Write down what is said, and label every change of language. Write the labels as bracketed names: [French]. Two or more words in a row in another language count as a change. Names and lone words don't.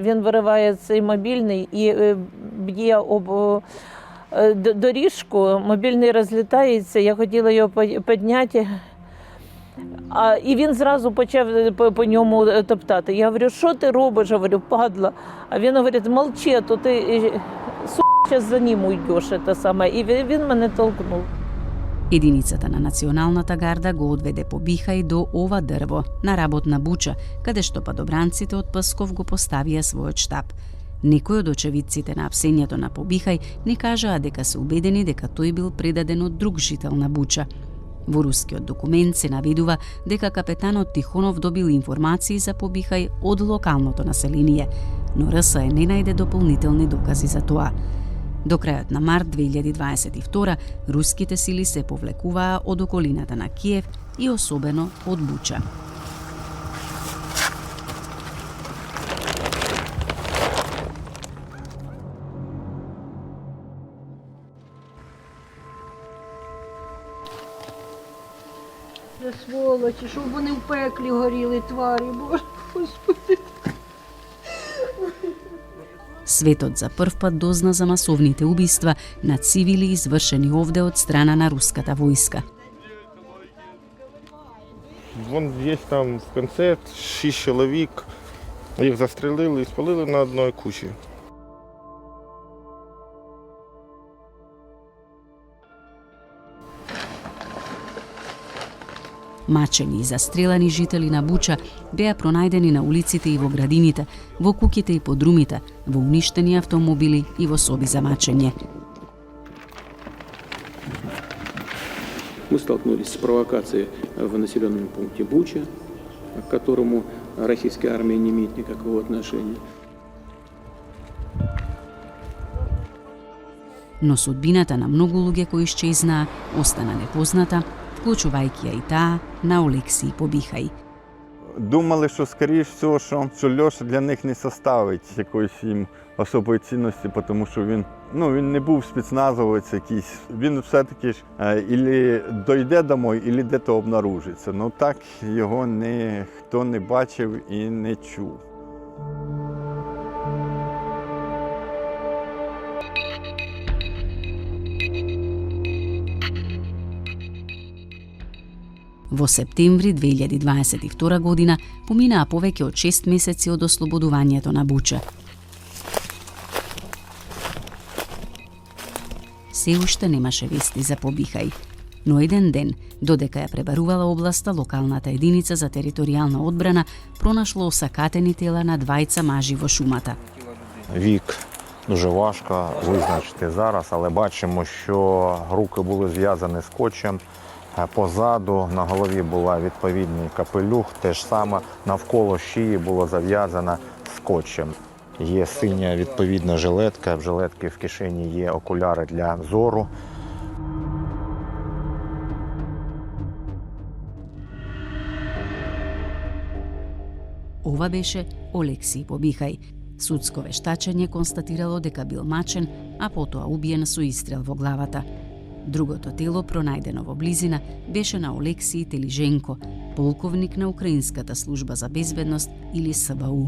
[Ukrainian] Він вириває цей мобільний і б'є об доріжку, мобільний розлітається, я хотіла його підняти, і він зразу почав по ньому топтати. Я говорю, що ти робиш? Говорю, падла. А він говорить, молчи, то ти зараз за ним уйдеш. І він мене толкнув. [Macedonian] Единицата на Националната гарда го одведе по Бихај до ова дрво на работна буча, каде што падобранците од Псков го поставија својот штаб. Некои од очевидците на апсењето на Побихај не кажаа дека се убедени дека тој бил предаден од друг жител на Буча. Во рускиот документ се наведува дека капетанот Тихонов добил информации за Побихај од локалното население, но РСЕ не најде дополнителни докази за тоа. До крајот на март 2022 руските сили се повлекуваа од околината на Киев и особено од Буча. [Ukrainian] Сволочі, щоб вони в пеклі горіли, тварі, Боже, Господи. [Macedonian] Светот за прв пат дозна за масовните убиства на цивили извршени овде од страна на руската војска. [Russian] Вон есть там в конце [Ukrainian] 6 чоловік, їх застрелили і спалили на одній кучі. [Macedonian] Мачени и застрелани жители на Буча беа пронајдени на улиците и во градините, во куќите и подрумите, во уништени автомобили и во соби за мачење. [Russian] Мы столкнулись с провокацией в населенном пункте Буча, к которому российская армия не имеет никакого отношения. [Macedonian] Но судбината на многу луѓе кои исчезнаа остана непозната, вклучувајќи ја и таа на Олексиј Побихај. [Ukrainian] Думали, що, скоріш всього, що Льоша для них не составить якоїсь їм особої цінності, тому що він не був спецназовець якийсь. Він все-таки ж ілі дойде домой, ілі де-то обнаружиться. Ну так його ніхто не бачив і не чув. [Macedonian] Во септември 2022 година поминаа повеќе од 6 месеци од ослободувањето на Буча. Се уште немаше вести за Побихај, но еден ден, додека ја пребарувала областа, локалната единица за територијална одбрана пронашло осакатени тела на двајца мажи во шумата. [Ukrainian] Вік дуже важко визначити зараз, але бачимо, що руки були зв'язані скотчем. Позаду на голові була відповідний капелюх, те ж саме навколо шиї було зав'язано скотчем. Є синя відповідна жилетка, в жилетки в кишені є окуляри для зору. [Macedonian] Ова беше Олексиј Побихај. Судско вештачење констатирало дека бил мачен, а потоа убиен со истрел во главата. Другото тело, пронајдено во близина, беше на Олексиј Телиженко, полковник на Украинската служба за безбедност или СБУ.